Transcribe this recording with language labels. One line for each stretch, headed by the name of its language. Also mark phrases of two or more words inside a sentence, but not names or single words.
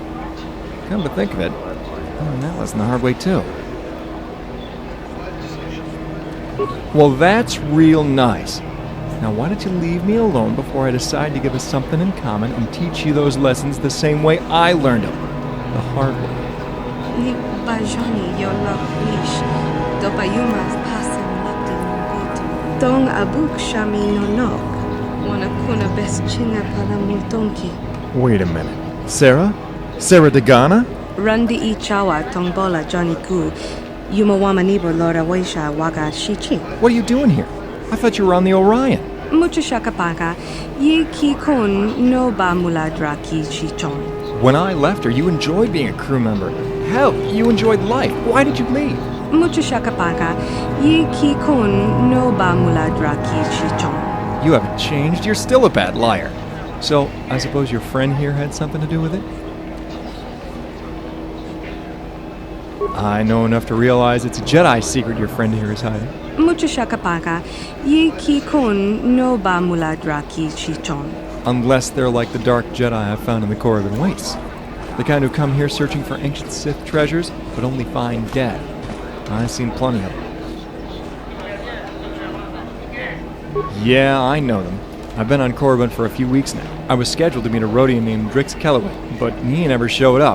English: Come to think of it, I learned that lesson the hard way too. Well, that's real nice. Now why don't you leave me alone before I decide to give us something in common and teach you those lessons the same way I learned them, the hard way. Ni bajani yo lapish, do bayumas pasan latin Dong abuk shami no nok. Wana kuna best chinga pala multonki. Wait a minute. Sarah? Sarah Dagana? Randi I chawa tongbola Johnny Gu. Yumawama nibo lora waisha waga shichi. What are you doing here? I thought you were on the Orion. Mucho shakapaka. Yi ki kon no ba muladra ki chichon. When I left her, you enjoyed being a crew member. Hell, you enjoyed life. Why did you leave? Mucho shakapaka. Yi ki kon no ba muladra ki chichon. You haven't changed. You're still a bad liar. So, I suppose your friend here had something to do with it? I know enough to realize it's a Jedi secret your friend here is hiding. Mucho shakapaka. Yi ki kon no ba muladra ki chichon. Unless they're like the dark Jedi I've found in the Kobayashi Wastes. The kind who come here searching for ancient Sith treasures, but only find dead. I've seen plenty of them. Yeah, I know them. I've been on Korriban for a few weeks now. I was scheduled to meet a Rhodian named Drix Kellaway, but he never showed up.